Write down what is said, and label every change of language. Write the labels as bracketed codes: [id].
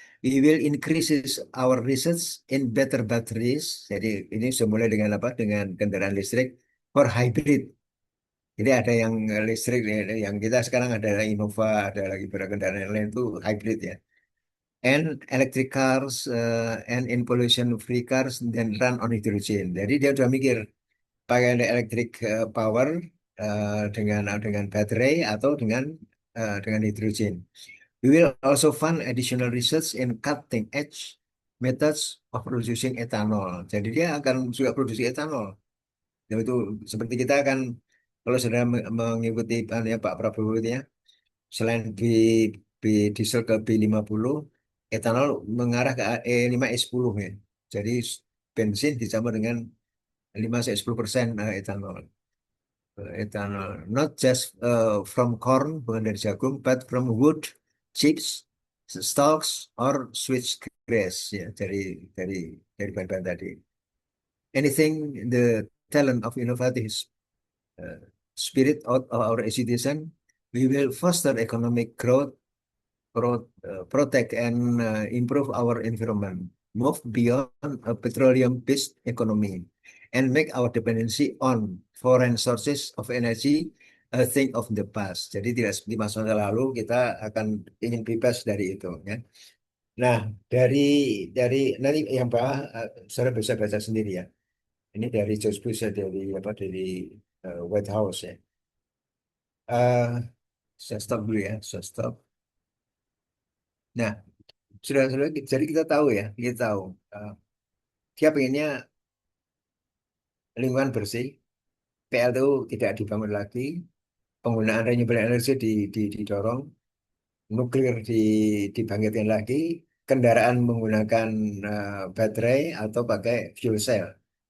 [en] We will increases our research in better batteries. [id] Jadi ini semulai dengan apa? Dengan kendaraan listrik [en] for hybrid. [id] Jadi ada yang listrik, yang kita sekarang ada Innova, ada lagi beberapa kendaraan yang lain itu hybrid ya. [en] And electric cars and in pollution free cars then run on hydrogen. [id] Jadi dia udah mikir pakai electric power dengan baterai atau dengan hidrogen. [en] We will also fund additional research in cutting edge methods of producing ethanol. [id] Jadi dia akan juga produksi ethanol. Yaitu seperti kita akan kalau sudah mengikuti ya, Pak Prabowo itu ya, selain B diesel ke B50, etanol mengarah ke E5 E10 ya. Jadi bensin dicampur dengan 5-10% etanol. [en] Ethanol, not just from corn, [id] bukan dari jagung, [en] but from wood, chips, stalks, or switchgrass ya, [id] dari bahan-bahan tadi. [en] Anything the talent of innovative uh, spirit of our citizen, we will foster economic growth, protect and improve our environment, move beyond a petroleum-based economy, and make our dependency on foreign sources of energy a thing of the past. [id] Jadi tidak seperti masa lalu, kita akan ingin bebas dari itu ya. Nah, dari nanti yang bawah saudara bisa baca sendiri ya. Ini dari George Bush ya, dari White House ya. Eh, saya stop dulu ya, saya stop. Nah, sudah jadi kita tahu ya, kita tahu eh, dia pengennya lingkungan bersih, PLTU tidak dibangun lagi, penggunaan renewable energy didorong, nuklir dibangkitkan lagi, kendaraan menggunakan baterai atau pakai fuel cell.